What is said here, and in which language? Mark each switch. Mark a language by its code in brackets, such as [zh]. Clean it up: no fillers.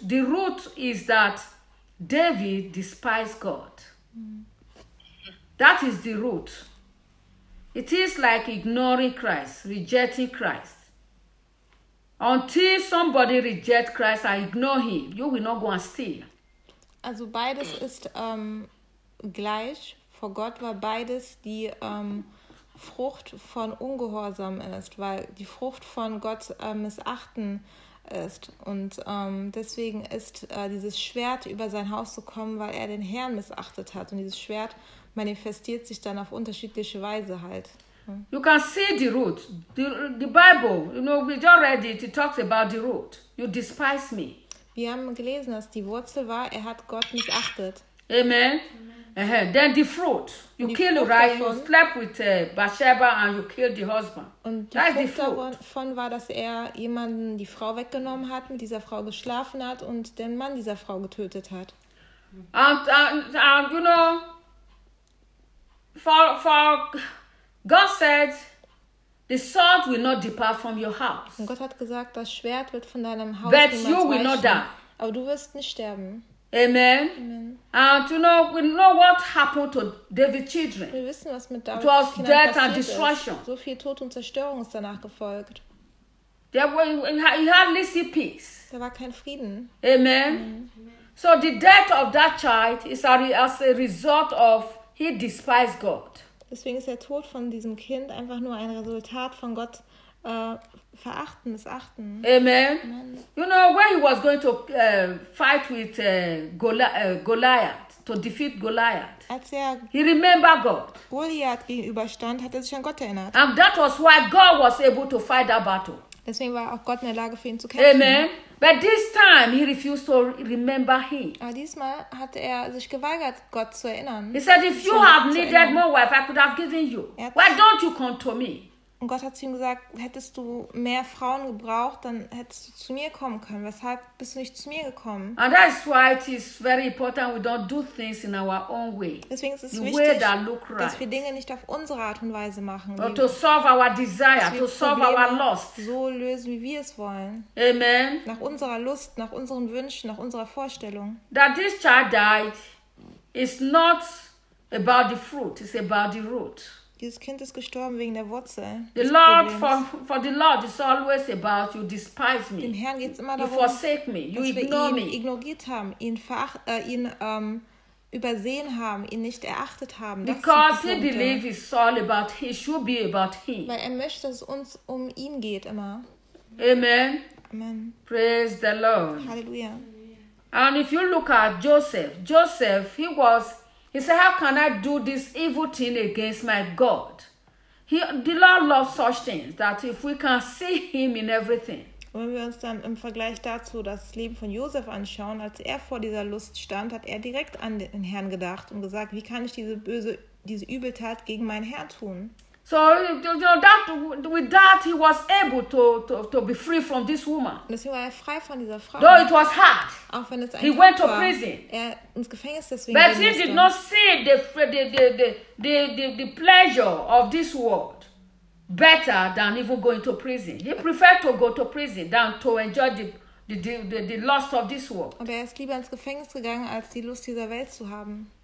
[en] The root is that David despised God. That is the root. It is like ignoring Christ, rejecting Christ. Until somebody reject Christ and ignore him, you will not go and steal. [de] Also beides ist gleich. Vor Gott war beides die Frucht von Ungehorsam ist, weil die Frucht von Gott missachten ist. Und deswegen ist dieses Schwert über sein Haus zu kommen, weil er den Herrn missachtet hat. Und dieses Schwert manifestiert sich dann auf unterschiedliche Weise halt. [en] You can see the root. The Bible, you know, we just read it. It talks about the root. You despise me. [de] Wir haben gelesen, dass die Wurzel war, er hat Gott missachtet. [en] Amen. Uh-huh. Then the fruit. You killed Uriah. You slept with Bathsheba and you killed the husband. [de] Und [en] that is the fruit. [de] Davon war, dass er jemanden, die Frau weggenommen hat, mit dieser Frau geschlafen hat und den Mann dieser Frau getötet hat. [en] And you know, for God said, the sword will not depart from your house. [de] Und Gott hat gesagt, das Schwert wird von deinem Haus niemals weichen. [en] But you will not die. [de] Aber du wirst nicht sterben. [en] Amen. Amen. And we know what happened to David's children. [de] Wir wissen, was mit David's [en] it was death and destruction. [de] So viel Tod und Zerstörung ist danach gefolgt. [en] He had little peace. [de] Da war kein Frieden. [en] Amen. Amen. So the death of that child is as a result of he despised God. [de] Deswegen ist der Tod von diesem Kind einfach nur ein Resultat von Gott verachten, missachten. [en] Amen. Amen. You know when he was going to fight with Goliath, to defeat Goliath. [de] Als er [en] he remembered God. [de] Goliath gegenüberstand, hat er sich an Gott erinnert. [en] And that was why God was able to fight that battle. [de] Deswegen war auch Gott in der Lage, für ihn zu kämpfen. [en] Amen. But this time he refused to remember him. [de] Aber diesmal hat er sich geweigert, Gott zu erinnern. [en] He said, if you have needed more wife, I could have given you. Why don't you come to me? [de] Und Gott hat zu ihm gesagt, hättest du mehr Frauen gebraucht, dann hättest du zu mir kommen können. Weshalb bist du nicht zu mir gekommen? [en] And that's why it is very important we don't do things in our own way. [de] Deswegen ist es wichtig, dass wir Dinge nicht auf unsere Art und Weise machen. [en] Or to solve our desire, to solve our lust. [de] So lösen, wie wir es wollen. Amen. Nach unserer Lust, nach unseren Wünschen, nach unserer Vorstellung. [en] That this child died is not about the fruit, it's about the root. [de] Dieses Kind ist gestorben wegen der Wurzel. [en] The Lord, for the Lord, is always about you despise me. [de] Dem Herrn geht's immer darum, [en] you forsake me, you ignore me. [de] Ignoriert haben, übersehen haben, ihn nicht erachtet haben. [en] Because he believes it's all about him, it should be about him. [de] Weil er möchte, dass es uns um ihn geht immer. [en] Amen. Amen. Praise the Lord. [de] Halleluja. [en] And if you look at Joseph, he was. He said, how can I do this evil thing against my God? The Lord loves such things that if we can see him in everything. [de] Wenn wir uns dann im Vergleich dazu das Leben von Josef anschauen, als er vor dieser Lust stand, hat er direkt an den Herrn gedacht und gesagt, wie kann ich diese Übeltat gegen meinen Herrn tun? [en] So that, with that he was able to be free from this woman. [de] Deswegen war er frei von dieser Frau. [en] Though it was hard. [de] Auch wenn es [en] he went to prison. [de] Er ins Gefängnis deswegen. [en] But he did not see the pleasure of this world better than even going to prison. He preferred to go to prison than to enjoy the lust of this world. [de] Aber er ist lieber ins Gefängnis gegangen, als die Lust dieser Welt zu haben.